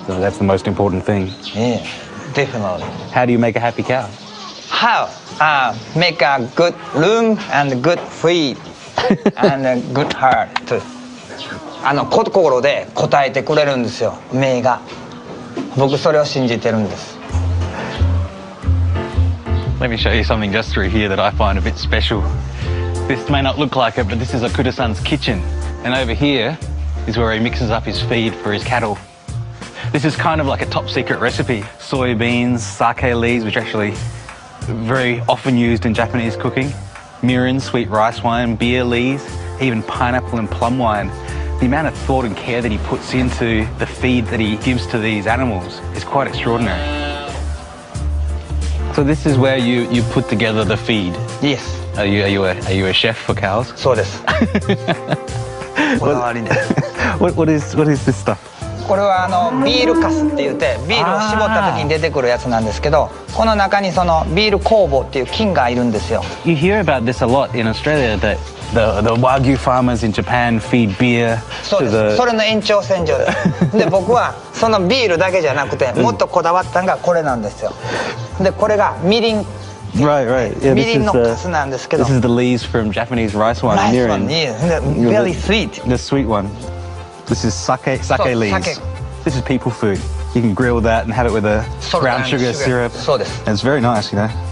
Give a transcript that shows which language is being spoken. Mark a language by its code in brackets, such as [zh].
[en] So that's the most important thing. Yeah, definitely. How do you make a happy cow? How? Make a good room and good feed and a good heart. [ja] 心で答えてくれるんですよ、目が。僕それを信じてるんです。 [en] Let me show you something just through here that I find a bit special. This may not look like it, but this is Okuda-san's kitchen. And over here is where he mixes up his feed for his cattle. This is kind of like a top secret recipe. Soybeans, sake leaves, which are actually very often used in Japanese cooking. Mirin, sweet rice wine, beer leaves, even pineapple and plum wine. The amount of thought and care that he puts into the feed that he gives to these animals is quite extraordinary. So this is where you put together the feed? Yes. Are you a chef for cows? [ja] そうです。こだわりです。 [en] What is this stuff? [ja] これはビールカスって言ってビールを絞った時に出てくるやつなんですけど、この中にそのビール酵母っていう菌がいるんですよ。 [en] You hear about this a lot in Australia, that the wagyu farmers in Japan feed beer [ja] そうです。それの延長線上です。で僕はそのビールだけじゃなくてもっとこだわったのがこれなんですよ。でこれがみりん。 [en] Right. Yeah, [ja] みりんのカスなんですけど。 [en] This is the leaves from Japanese rice wine. Rice wine, yeah. Very sweet. The sweet one. This is sake leaves. Sake. This is people food. You can grill that and have it with a brown sugar syrup. [ja] そうです。 [en] And it's very nice, you know.